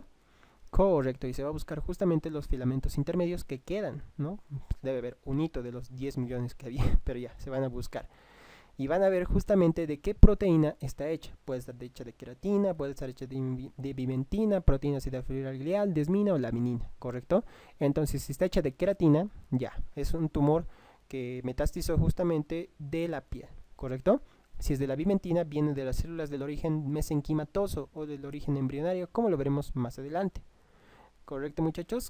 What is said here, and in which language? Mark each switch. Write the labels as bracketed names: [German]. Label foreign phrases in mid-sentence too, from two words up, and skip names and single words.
[Spanish] Correcto, y se va a buscar justamente los filamentos intermedios que quedan, ¿no? Debe haber un hito de los 10 millones que había, pero ya, se van a buscar. Y van a ver justamente de qué proteína está hecha. Puede estar hecha de queratina, puede estar hecha de vimentina, proteína ácida fibrillar glial, desmina o laminina, ¿correcto? Entonces, si está hecha de queratina, ya, es un tumor que metastizó justamente de la piel, ¿correcto? Si es de la vimentina, viene de las células del origen mesenquimatoso o del origen embrionario, como lo veremos más adelante. ¿Correcto, muchachos?